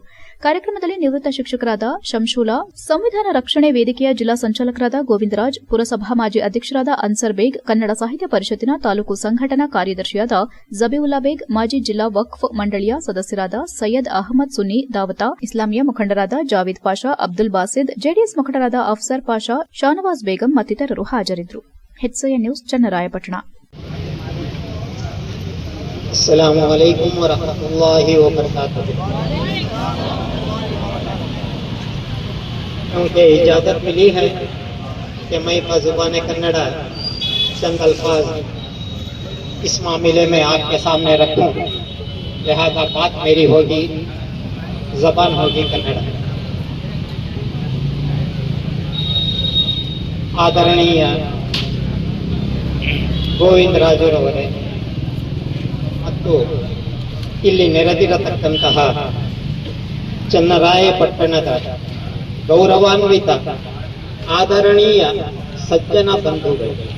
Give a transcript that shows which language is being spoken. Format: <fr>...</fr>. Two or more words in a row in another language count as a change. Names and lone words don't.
<kn>ಕಾರ್ಯಕ್ರಮದಲ್ಲಿ ನಿವೃತ್ತ ಶಿಕ್ಷಕರಾದ ಶಂಶೂಲಾ, ಸಂವಿಧಾನ ರಕ್ಷಣೆ ವೇದಿಕೆಯ ಜಿಲ್ಲಾ ಸಂಚಾಲಕರಾದ ಗೋವಿಂದರಾಜ್, ಪುರಸಭಾ ಮಾಜಿ ಅಧ್ಯಕ್ಷರಾದ ಅನ್ಸರ್ ಬೇಗ್, ಕನ್ನಡ ಸಾಹಿತ್ಯ ಪರಿಷತ್ತಿನ ತಾಲೂಕು ಸಂಘಟನಾ ಕಾರ್ಯದರ್ಶಿಯಾದ ಜಬೀವುಲ್ಲಾ ಬೇಗ್, ಮಾಜಿ ಜಿಲ್ಲಾ ವಕ್ಫ್ ಮಂಡಳಿಯ ಸದಸ್ಯರಾದ ಸೈಯದ್ ಅಹಮದ್ ಸುನ್ನಿ ದಾವತಾ, ಇಸ್ಲಾಮಿಯಾ ಮುಖಂಡರಾದ ಜಾವೀದ್ ಪಾಷಾ, ಅಬ್ದುಲ್ ಬಾಸಿದ್, ಜೆಡಿಎಸ್ ಮುಖಂಡರಾದ ಅಫ್ಸರ್ ಪಾಷಾ, ಶಾನವಾಜ್ ಬೇಗಂ ಮತ್ತಿತರರು ಹಾಜರಿದ್ದರು. HCN ನ್ಯೂಸ್, ಚನ್ನರಾಯಪಟ್ಟಣ.</kn> <ar>السلام عليكم ورحمة الله وبركاته.</ar> <ur>کیونکہ اجازت ملی ہے کہ میں زبان کنڑا چند الفاظ اس معاملے میں آپ کے سامنے رکھوں، لہٰذا بات میری ہوگی، زبان ہوگی کنڑ.</ur> <kn>आदरणीय ಗೋವಿಂದರಾಜರವರೇ ಮತ್ತು ಇಲ್ಲಿ ನೆರೆದಿರತಕ್ಕಂತಹ ಚನ್ನರಾಯಪಟ್ಟಣದ ಗೌರವಾನ್ವಿತ ಆದರಣೀಯ ಸಜ್ಜನ ಬಂಧುಗಳು,</kn>